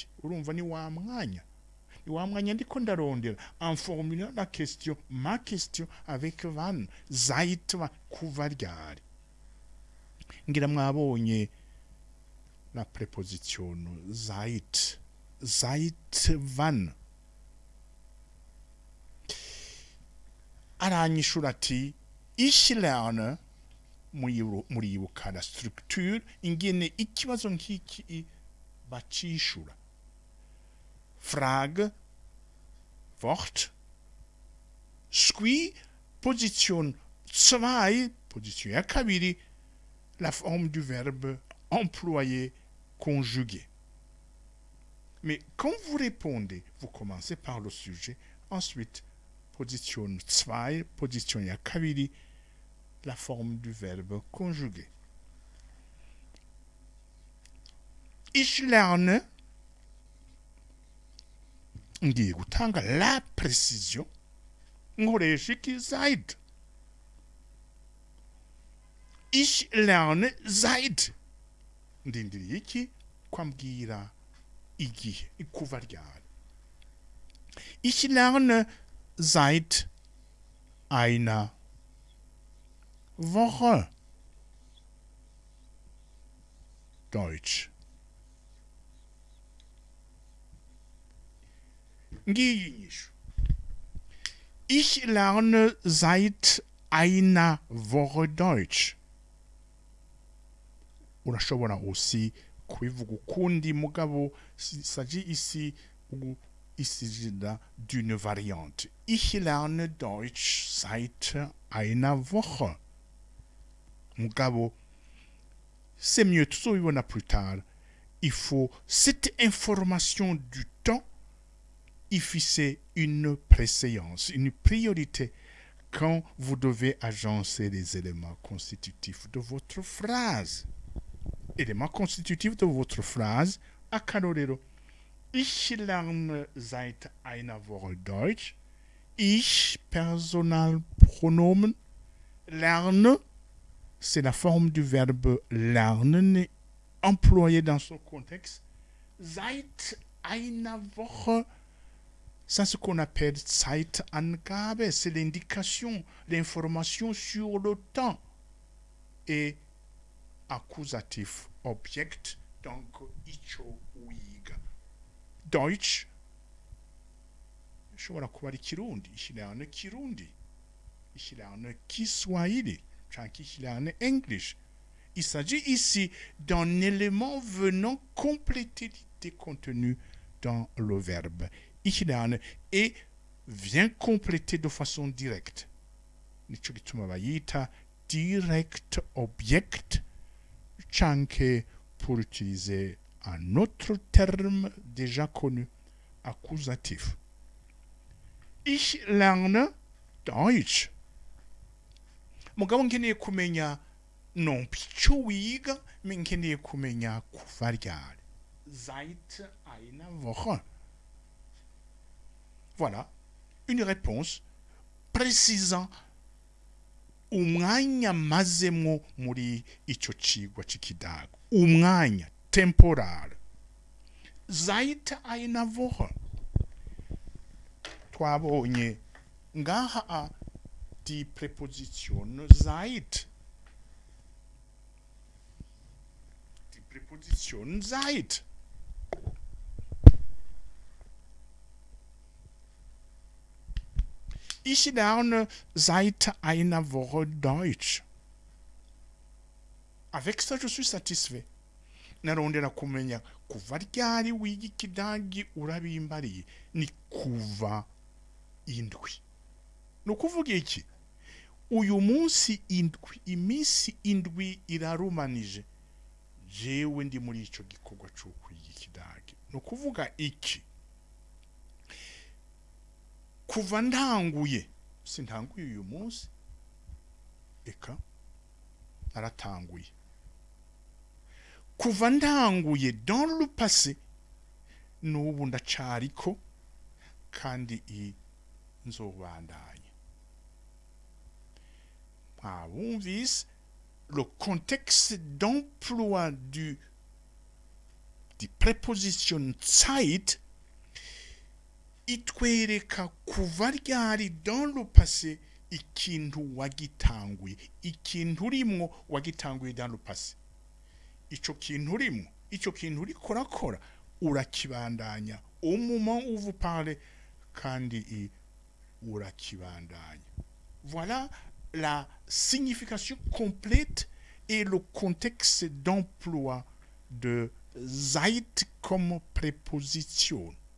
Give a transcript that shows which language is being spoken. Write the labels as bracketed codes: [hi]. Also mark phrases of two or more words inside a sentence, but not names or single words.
[rn] Urumva ni wa mwanya ndiko ndarondera [fr] en formulant la question, ma question avec [de] van seit [rn] kuva ryari. Ngira mwabonye [fr] la preposition [de] seit van. [rn] Aranyishura ati [de] ich lerne [rn] muribuka [fr] la structure [rn] ingene ikibazo nk'iki bacishura. [de] Frage, Wort, Squi, Position 2, [rn] position ya kabiri, [fr] la forme du verbe employé, conjugué. Mais quand vous répondez, vous commencez par le sujet, ensuite, position 2, [rn] position ya kabiri, [fr] la forme du verbe conjugué. [de] Ich lerne, [rn] ngiye gutanga [fr] la précision, [rn] nkoresha iki seit. [de] Ich lerne seit. [rn] Ndindiriye iki kwambwira igihe ikuva ryari. [de] Ich lerne seit einer Woche Deutsch. Ich lerne seit einer Woche Deutsch. [rn] Urashobora aussi kubivuga ukundi mugabo [fr] s'agit ici d'une variante. [de] Ich lerne Deutsch seit einer Woche. [rn] Mugabo, [fr] c'est mieux, tuzobibona plus tard. Il faut cette information du temps y fixer une préséance, une priorité quand vous devez agencer les éléments constitutifs de votre phrase. Éléments constitutifs de votre phrase, [rn] akarorero. [de] Ich lerne seit einer Woche Deutsch. Ich, Personalpronomen. Lerne, [fr] c'est la forme du verbe lernen employé dans son contexte. [de] Seit einer Woche, [fr] c'est ce qu'on appelle Zeitangabe, c'est l'indication, l'information sur le temps. Et accusatif, object, donc [rn] icho wiga. Deutsch, shobora kuba ari Kirundi, [de] ich lerne Kirundi. Ich lerne Kiswahili, chanki ich lerne English. [fr] Il s'agit ici d'un élément venant compléter l'idée contenue dans le verbe. [de] Ich lerne [fr] et vient compléter de façon directe. [rn] Nico gituma bayita [en] direct object, [rn] chanke [fr] pour utiliser un autre terme déjà connu, accusatif. [de] Ich lerne Deutsch. [rn] Mugabo nkeneye kumenya non pico wiga, mais nkeneye kumenya kuva ryari. [de] Seit einer Woche. [fr] Voilà une réponse précisant [rn] umwanya mazemo muri ico cigwa c'ikidago. [de] Umwanya temporal. Seit einer Woche. [rn] Twabonye ngaha [de] die Präposition seit. Die Präposition seit. Ich lerne seit einer Woche Deutsch. [fr] Avec ça, je suis satisfait. [rn] Narondera kumenya kuva ryari wiga ikidagi urabimbariye ni kuva indwi. No kuvuga iki? Uyu munsi indwi, iminsi indwi irarumanije. Jewe ndi muri ico gikorwa cyo kwiga ikidagi. No kuvuga iki? Kuva ntanguye, sintanguye uyu munsi, eka naratanguye. Kuva ntanguye [fr] dans le passé, [rn] n'ubu ndacariko kandi nzobandanya. [fr] on vise le contexte d'emploi des prépositions Zeit [rn] itwereka kuva ryari [fr] dans le passé [rn] ikintu wagitanguye, ikintu urimwo wagitanguye [fr] dans le passé. [rn] Ico kintu urimwo, ico kintu uriko urakora urakibandanya [fr] au moment où vous parlez [rn] kandi urakibandanya. [fr] Voilà la signification complète et le contexte d'emploi de Zeit comme préposition.